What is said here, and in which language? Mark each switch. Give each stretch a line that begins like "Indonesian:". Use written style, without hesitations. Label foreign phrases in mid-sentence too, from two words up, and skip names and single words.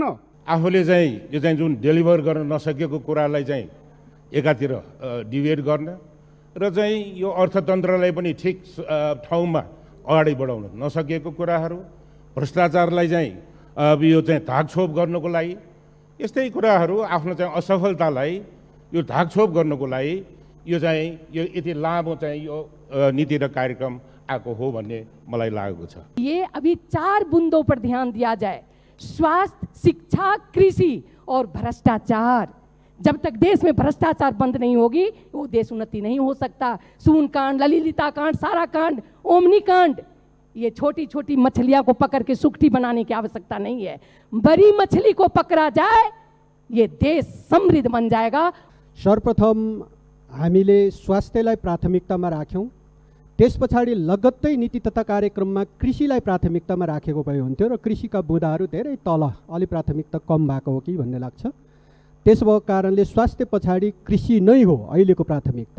Nepali: आफूले चाहिँ यो चाहिँ जुन डेलिभर गर्न नसकेको कुरालाई चाहिँ एकातिर डिभिएट गर्न र चाहिँ यो अर्थतन्त्रलाई पनि ठिक ठाउँमा अगाडि बढाउन नसकेको कुराहरू, भ्रष्टाचारलाई चाहिँ यो चाहिँ धाकछोप गर्नको लागि, यस्तै कुराहरू आफ्नो चाहिँ असफलतालाई यो धाकछोप गर्नको लागि यो चाहिँ यो यति लामो चाहिँ यो नीति र कार्यक्रम आएको हो भन्ने मलाई लागेको छ।
Hindi: ये अभी 4 बूंदों पर ध्यान दिया जाए, स्वास्थ्य, शिक्षा, कृषि और भ्रष्टाचार। जब तक देश में भ्रष्टाचार बंद नहीं होगी वो देश उन्नति नहीं हो सकता। सून कांड, ललिता कांड, सारा कांड, ओमनी कांड, ये छोटी छोटी मछलियां को पकड़ के सुखटी बनाने की आवश्यकता नहीं है। बड़ी मछली को पकड़ा जाए ये देश समृद्ध बन जाएगा।
Nepali: सर्वप्रथम हामीले स्वास्थ्यलाई प्राथमिकतामा राख्यौं, त्यस पछाडि लगत्तै नीति तथा कार्यक्रममा कृषिलाई प्राथमिकतामा राखेको भए हुन्थ्यो र कृषिका बुँदाहरू धेरै तल, अलि प्राथमिकता कम भएको हो कि भन्ने लाग्छ। त्यसो भएको कारणले स्वास्थ्य पछाडि कृषि नै हो अहिलेको प्राथमिकता।